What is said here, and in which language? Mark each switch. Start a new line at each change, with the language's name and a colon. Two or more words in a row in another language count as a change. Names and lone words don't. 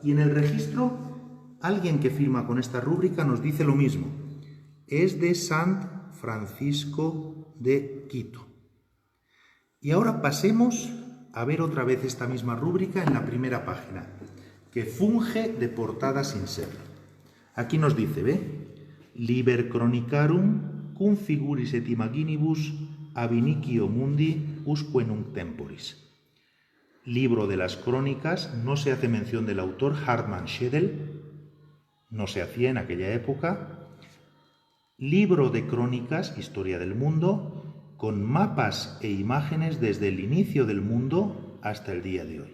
Spanish: Y en el registro, alguien que firma con esta rúbrica nos dice lo mismo. Es de Sant Francisco de Quito. Y ahora pasemos a ver otra vez esta misma rúbrica en la primera página, que funge de portada sin ser. Aquí nos dice, ¿ve?
Latin: Liber Chronicarum cum figuris et imaginibus ab inicio mundi usque nunc temporis.
Spanish: Libro de las crónicas, no se hace mención del autor, Hartmann Schedel, no se hacía en aquella época. Libro de crónicas, historia del mundo, con mapas e imágenes desde el inicio del mundo hasta el día de hoy.